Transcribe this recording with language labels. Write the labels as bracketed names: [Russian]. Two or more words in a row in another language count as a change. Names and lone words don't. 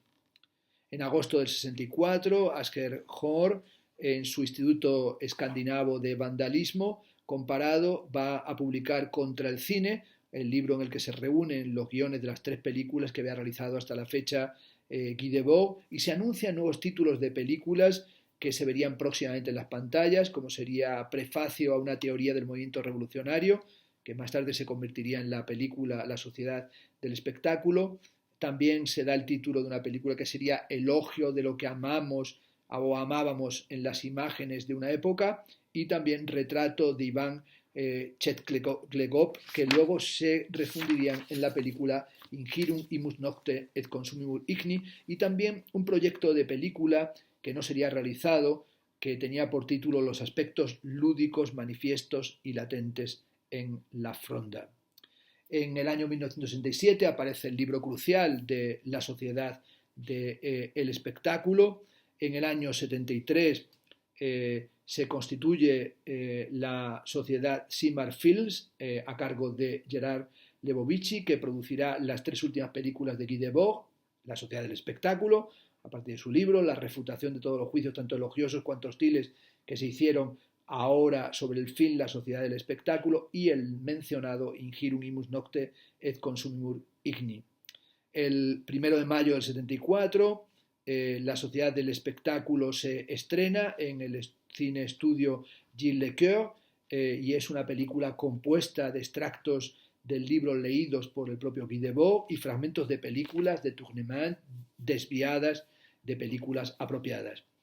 [Spanish] En agosto del 64, Asger Jorn, en su Instituto Escandinavo de Vandalismo Comparado, va a publicar Contra el cine, el libro en el que se reúnen los guiones de las 3 películas que había realizado hasta la fecha Guy Debord, y se anuncian nuevos títulos de películas que se verían próximamente en las pantallas, como sería Prefacio a una teoría del movimiento revolucionario, que más tarde se convertiría en la película La sociedad del espectáculo. También se da el título de una película que sería Elogio de lo que amamos o amábamos en las imágenes de una época, y también Retrato de Iván Chetglegov, que luego se refundirían en la película Ingirum imus nocte et consumimur igni, y también un proyecto de película que no sería realizado, que tenía por título Los aspectos lúdicos, manifiestos y latentes en la fronda. En el año 1967 aparece el libro crucial de La sociedad del espectáculo. En el año 73 se constituye la sociedad Simar Films a cargo de Gerard Lebovici, que producirá las 3 últimas películas de Guy Debord, La sociedad del espectáculo, a partir de su libro, la refutación de todos los juicios, tanto elogiosos cuanto hostiles, que se hicieron ahora sobre el film La sociedad del espectáculo, y el mencionado Ingirum imus nocte et consumimur igni. El 1 de mayo del 74, La sociedad del espectáculo se estrena en el cine estudio Gilles Lecoeur, y es una película compuesta de extractos del libro leídos por el propio Guy Debord y fragmentos de películas de Tournement desviadas de películas apropiadas.